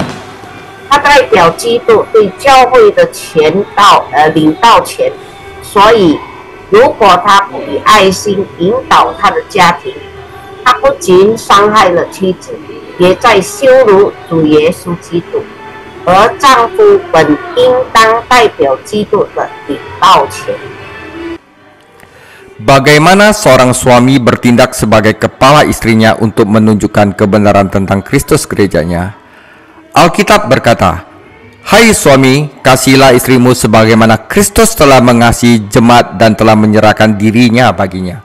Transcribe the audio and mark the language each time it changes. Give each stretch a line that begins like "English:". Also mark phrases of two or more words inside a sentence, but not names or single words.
Chinese: 他代表基督对教会的领导权，所以如果他不以爱心引导他的家庭，他不仅伤害了妻子，也在羞辱主耶稣基督。而丈夫本应当代表基督的领导权。
Indonesian: Bagaimana seorang suami bertindak sebagai kepala istrinya untuk menunjukkan kebenaran tentang Kristus gerejanya? Alkitab berkata, "Hai suami, kasihilah istrimu sebagaimana Kristus telah mengasihi jemaat dan telah menyerahkan dirinya baginya.